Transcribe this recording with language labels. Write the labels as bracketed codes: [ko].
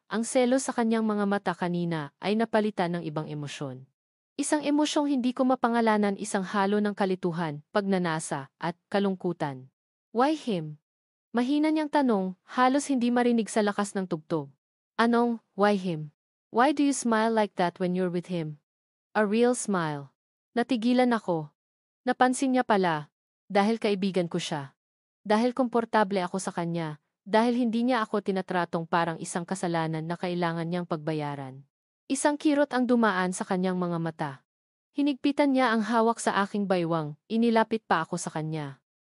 [tl] Ang selos sa kanyang mga mata kanina ay napalitan ng ibang emosyon. Isang emosyong hindi ko mapangalanan, isang halo ng kalituhan, pagnanasa, at kalungkutan. [en] Why him? [tl] Mahina niyang tanong, halos hindi marinig sa lakas ng tugtog. [en] Anong, why him? Why do you smile like that when you're with him? A real smile. [tl] Natigilan ako. Napansin niya pala, dahil kaibigan ko siya. Dahil komportable ako sa kanya, dahil hindi niya ako tinatratong parang isang kasalanan na kailangan niyang pagbayaran. Isang kirot ang dumaan sa kanyang mga mata. Hinigpitan niya ang hawak sa aking baywang, inilapit pa ako sa kanya.